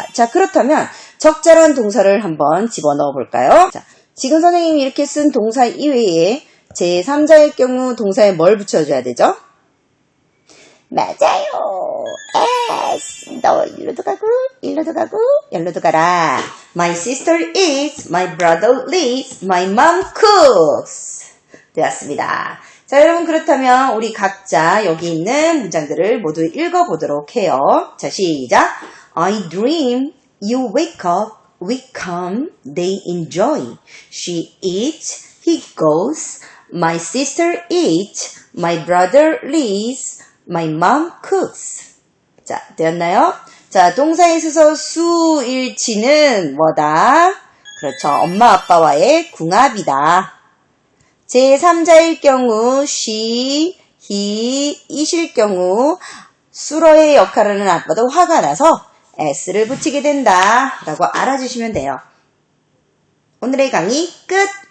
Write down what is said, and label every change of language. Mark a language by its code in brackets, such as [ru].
[ko] 자, 그렇다면 적절한 동사를 한번 집어넣어 볼까요? 자, 지금 선생님이 이렇게 쓴 동사 이외에 제3자의 경우 동사에 뭘 붙여줘야 되죠? 맞아요. S. 너 일로도 가고 여기로도 가라. [en] My sister eats, my brother lives, my mom cooks. [ko] 되었습니다. 자, 여러분 그렇다면 우리 각자 여기 있는 문장들을 모두 읽어보도록 해요. 자, 시작. [en] I dream, you wake up, we come, they enjoy. She eats, he goes, my sister eats, my brother lives, my mom cooks. [ko] 자, 되었나요? 자, 동사에 있어서 수일치는 뭐다? 그렇죠. 엄마 아빠와의 궁합이다. 제3자일 경우 she, he, it일 경우 수로의 역할을 하는 아빠도 화가 나서 s를 붙이게 된다 라고 알아주시면 돼요. 오늘의 강의 끝!